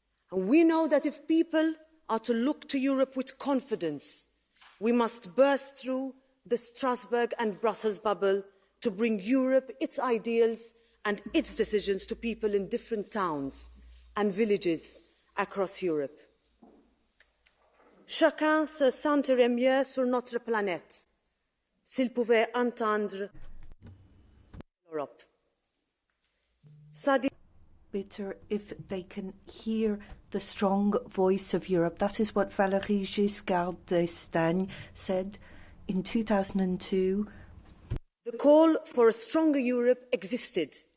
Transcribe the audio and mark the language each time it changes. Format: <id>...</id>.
<en>And we know that if people are to look to Europe with confidence, we must burst through the Strasbourg and Brussels bubble to bring Europe, its ideals and its decisions to people in different towns and villages across Europe.</en> <fr>Chacun se sentirait mieux sur notre planète s'il pouvait entendre l'Europe.</fr> <en>Better if they can hear the strong voice of Europe. That is what Valéry Giscard d'Estaing said in 2002. The call for a stronger Europe existed.</en>